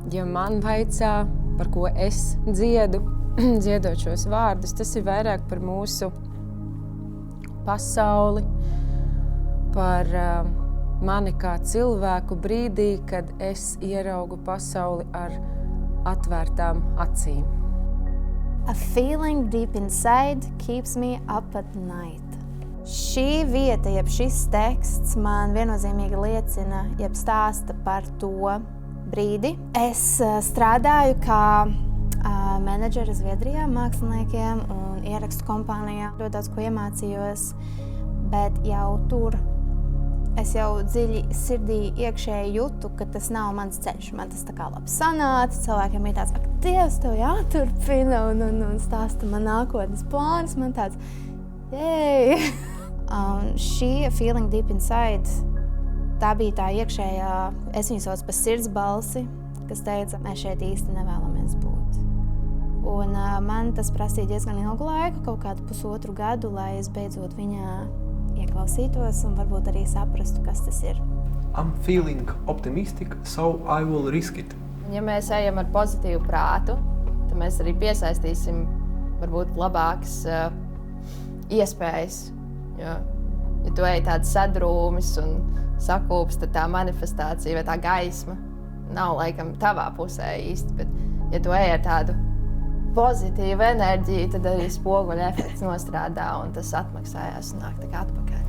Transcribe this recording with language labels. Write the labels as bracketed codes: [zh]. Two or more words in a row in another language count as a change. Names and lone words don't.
[lv] Ja man vaicā, par ko es dziedu, dziedot šos vārdus, tas ir vairāk par mūsu pasauli, par mani kā cilvēku brīdī, kad es ieraugu pasauli ar atvērtām acīm. [en] A feeling deep inside keeps me up at night. [lv] Šī vieta, jeb šis teksts man viennozīmīgi liecina, jeb stāsta par to brīdi. Es strādāju kā menedžere Zviedrijā māksliniekiem un ierakstu kompānijā. Ļoti daudz ko iemācījos, bet jau tur es jau dziļi sirdī iekšēji jūtu, ka tas nav mans ceļš. Man tas tā kā labi sanāca, cilvēkiem ir tāds, ak, Dievs, tev jāturpina un stāsta man nākotnes plānus. Man tāds, jej! [en] Šī feeling deep inside, [lv] tā bija tā iekšējā, es viņu sauc par sirds balsi, kas teica, mēs šeit īsti nevēlamies būt. Un man tas prasīja diezgan ilgu laiku, kaut kādu 1,5 gadu, lai es beidzot viņā ieklausītos un varbūt arī saprastu, kas tas ir. [en] I'm feeling optimistic, so I will risk it. [lv] Ja mēs ejam ar pozitīvu prātu, tad mēs arī piesaistīsim varbūt labākas iespējas. Ja tu ej tāds sadrūmis un sakūps, tad tā manifestācija vai tā gaisma nav laikam tavā pusē īsti, bet ja tu ej ar tādu pozitīvu enerģiju, tad arī spoguļa efekts nostrādā un tas atmaksājās un nāk tā kā atpakaļ.